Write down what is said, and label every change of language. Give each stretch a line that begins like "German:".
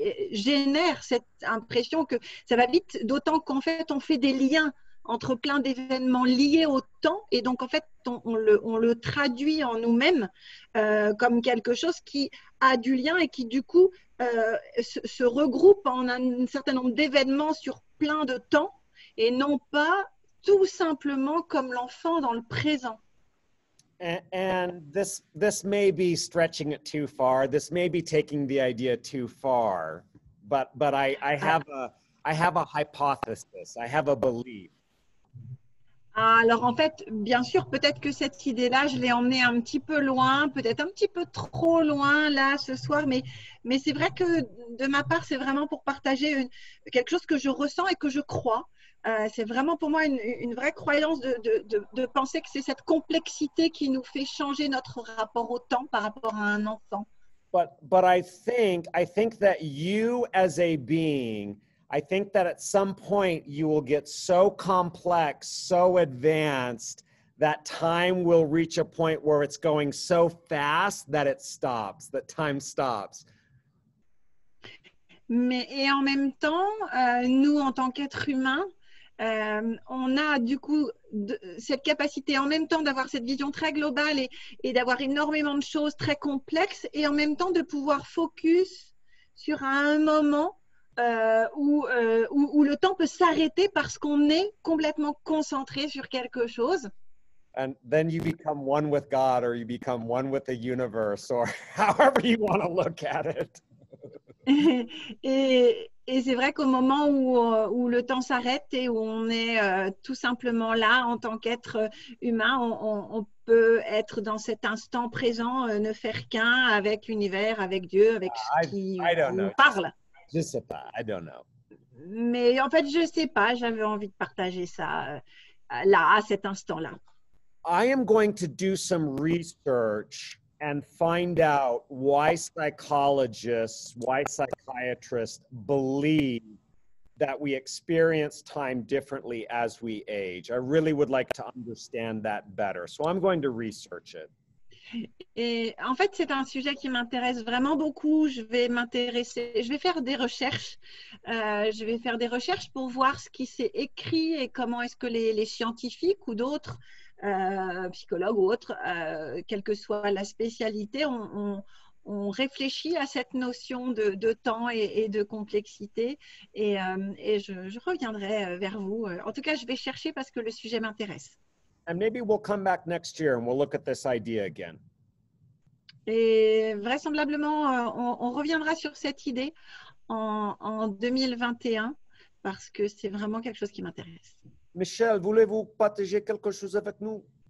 French: génère cette impression que ça va vite, d'autant qu'en fait, on fait des liens entre plein d'événements liés au temps et donc en fait on le traduit en nous-mêmes comme quelque chose qui a du lien et qui du coup se regroupe en un certain nombre d'événements sur plein de temps et non pas tout simplement comme l'enfant dans le présent.
English: And this may be stretching it too far. This may be taking the idea too far. But I have a hypothesis. I have a belief.
French: Alors en fait, bien sûr, peut-être que cette idée-là, je l'ai emmenée un petit peu loin, peut-être un petit peu trop loin là ce soir, mais c'est vrai que de ma part, c'est vraiment pour partager quelque chose que je ressens et que je crois. C'est vraiment pour moi une vraie croyance de penser que c'est cette complexité qui nous fait changer notre rapport au temps par rapport à un enfant.
English: But I think that you as a being, I think that at some point you will get so complex, so advanced, that time will reach a point where it's going so fast that it stops, that time stops.
French: Et en même temps, nous, en tant qu'êtres humains, on a du coup cette capacité en même temps d'avoir cette vision très globale et d'avoir énormément de choses très complexes et en même temps de pouvoir focus sur un moment où le temps peut s'arrêter parce qu'on est complètement concentré sur quelque chose.
English: And then you become one with God or you become one with the universe or however you want to look at it.
French: Et c'est vrai qu'au moment où le temps s'arrête et où on est tout simplement là en tant qu'être humain, on peut être dans cet instant présent, ne faire qu'un avec l'univers, avec Dieu, avec ce qui nous parle. Je sais pas,
English: I don't know.
French: Mais en fait, je sais pas, j'avais envie de partager ça là, à cet instant-là.
English: I am going to do some research and find out why psychologists, why psychiatrists believe that we experience time differently as we age. I really would like to understand that better. So I'm going to research it.
French: Et en fait, c'est un sujet qui m'intéresse vraiment beaucoup. Je vais faire des recherches. Je vais faire des recherches pour voir ce qui s'est écrit et comment est-ce que les scientifiques ou d'autres psychologues ou autres, quelle que soit la spécialité, on réfléchit à cette notion de temps et de complexité. Et je reviendrai vers vous. En tout cas, je vais chercher parce que le sujet m'intéresse.
English: And maybe we'll come back next year and we'll look at this idea again.
French: Et vraisemblablement, on reviendra sur cette idée en 2021 parce que c'est vraiment quelque chose qui m'intéresse. Michel, voulez-vous partager quelque chose avec nous?